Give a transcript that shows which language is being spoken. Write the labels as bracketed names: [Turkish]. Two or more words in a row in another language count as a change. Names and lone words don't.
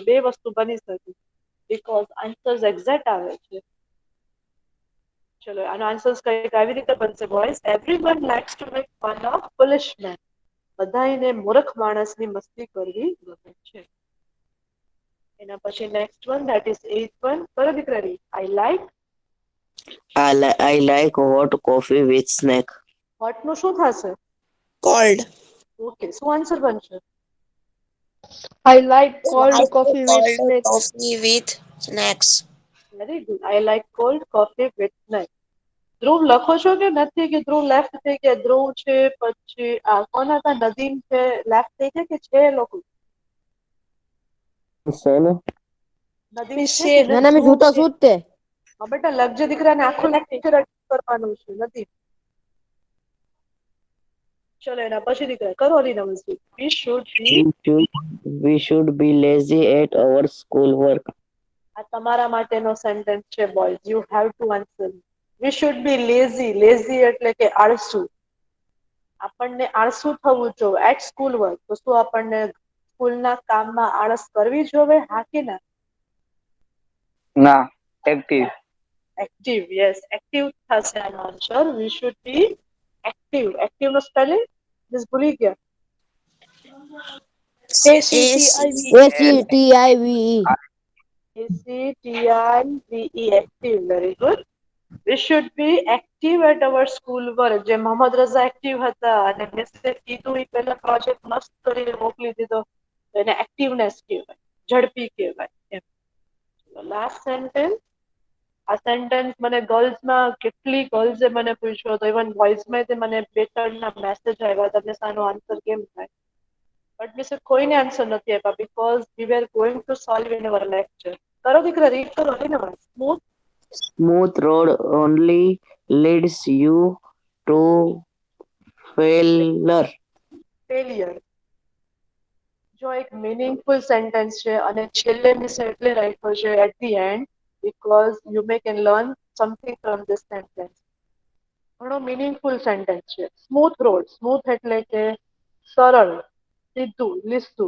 [Gujarati] બે વસ્તુ બની શકે, [English] because answers exact [Gujarati] આવે છે. ચલો આનો આન્સર્સ કઈક આવી રીતે બનશે બોયઝ. [English] everyone likes to make fun of foolish man. [Gujarati] બધાને મૂર્ખ માણસની મસ્તી કરવી ગમે છે. એના પછી [English] next one, that is 8th one. [Gujarati] કરો દીકરા, [English] રીડ. I like hot coffee with snack. [Gujarati] હોટ નું શું થશે? [English] Cold. [Gujarati] ઓકે, શું આન્સર બનશે? [English] I like cold coffee with snacks. Coffee with snacks. very good. I like cold coffee with snack. [Gujarati] ધ્રુવ લખો છો કે નથી? કે ધ્રુવ લેફ્ટ થઈ ગયા? ધ્રુવ છે, પછી આ કોણ હતા? નદીમ છે, લેફ્ટ થઈ ગયા કે છે લોકો? ચલો. નદીમ Miss છે કે ના નથી? મેં જોતા શું તે હા બેટા, લખજે દીકરાને, આખું લેક્ચર કરવાનું છે. નથી ચલો એના પછી દીકરા કરો અલિનવજી. [English] we should be, We should be lazy at our schoolwork. [Gujarati] આ તમારા માટેનો સેન્ટેન્સ છે બોયઝ. [English] you have to answer. we should be lazy. lazy [Gujarati] એટલે કે આળસુ. આપણને આળસુ થવું જોઈએ [English] at school work. [Gujarati] તો શું આપણને સ્કૂલના કામમાં આળસ કરવી જોઈએ? હા કે ના? ના, એક્ટિવ. [English] active, yes, active [Gujarati] થશે આનો [English] આન્સર. we should be active. active નો spelling miss [Gujarati] ભૂલી ગયા? [English] ACTIVE. ACTIVE. ACTIVE. active. very good. We should be active at our school work. [Gujarati] જે મોહમ્મદ રઝા એક્ટિવ હતા અને મિસે કીધું એ પહેલા પ્રોજેક્ટ મસ્ત કરીને મોકલી દીધો, તો એને એક્ટિવનેસ કહેવાય, ઝડપી કહેવાય એમ. [English] last sentence. [Gujarati] આ સેન્ટેન્સ મને ગર્લ્સમાં કેટલી ગર્લ્સે મને પૂછ્યો હતો, ઇવન બોયઝમાં તે મને બે ત્રણના મેસેજ આવ્યા તમને આનો આન્સર કેમ થાય, બટ મિસે કોઈને આન્સર નથી આપ્યા [English] because we were going to solve in our lecture. [Gujarati] કરો દીકરા, રીડ કરો ને. સ્મૂથ [English] Smooth road only leads you to failure. failure. [Gujarati] જો એક [English] meaningful sentence [Gujarati] છે અને છેલ્લે મિસે એટલે રાખ્યો છે [English] at the end because you may can learn something from this sentence. [Gujarati] ઘણો [English] meaningful sentence [Gujarati] છે. [English] smooth road. [Gujarati] સ્મૂથ એટલે કે સરળ, સીધું, લીસું.